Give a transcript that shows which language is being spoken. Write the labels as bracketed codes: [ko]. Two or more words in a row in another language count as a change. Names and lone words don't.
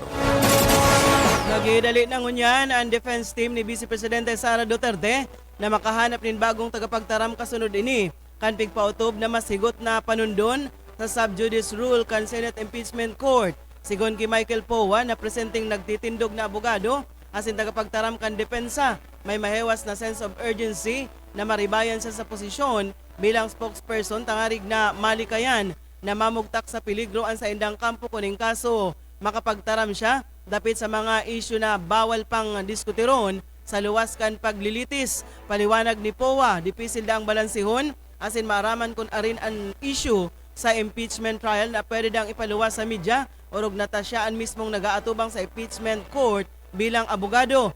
[bik] Nagidali na ngunyan ang defense team ni Vice Presidente Sara Duterte na makahanap nin bagong tagapagtaram kasunod ini kan pigpautob na masigot na panundon sa sub judice rule kan Senate Impeachment Court. Sigon kay Michael Powa na presenting nagtitindog na abogado asin tagapagtaram kan depensa, may mahewas na [en] sense of urgency [bik] na maribayan siya sa posisyon bilang spokesperson tangarig na malikayan na mamugtak sa peligro ang sa indang kampo kuning kaso. Makapagtaram siya dapit sa mga isyu na bawal pang diskutiron sa luwas kan paglilitis. Paliwanag ni Powa, dipisil da ang balansihon asin maaraman kung arin ang issue sa [en] impeachment trial [bik] na pwede dang ipaluwas sa media orog natasyaan mismong nagaatubang sa [en] impeachment court [bik] bilang abogado.